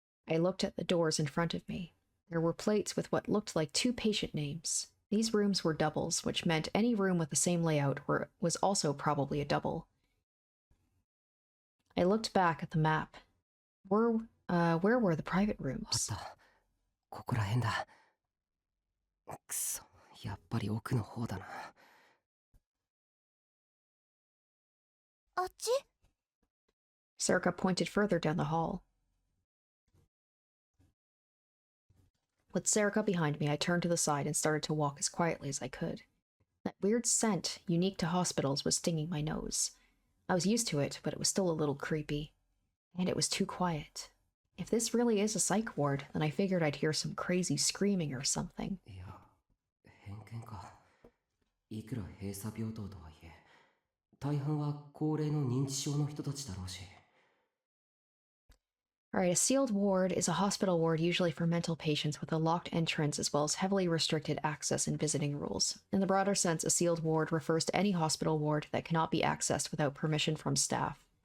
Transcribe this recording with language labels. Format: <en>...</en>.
<en>I looked at the doors in front of me. There were plates with what looked like 2 patient names. These rooms were doubles, which meant any room with the same layout was also probably a double. I looked back at the map. Where were the private rooms?</en> <ja>ここら辺だ。くそ、やっぱり奥の方だな。あっち?</ja> <en>Sarika pointed further down the hall. With Sarika behind me, I turned to the side and started to walk as quietly as I could. That weird scent, unique to hospitals, was stinging my nose. I was used to it, but it was still a little creepy. And it was too quiet. If this really is a psych ward, then I figured I'd hear some crazy screaming or something.</en> <ja>いや、偏見か。いくら閉鎖病棟とはいえ、大半は高齢の認知症の人たちだろうし。</ja> <en>Alright, a sealed ward is a hospital ward usually for mental patients with a locked entrance as well as heavily restricted access and visiting rules. In the broader sense, a sealed ward refers to any hospital ward that cannot be accessed without permission from staff.</en>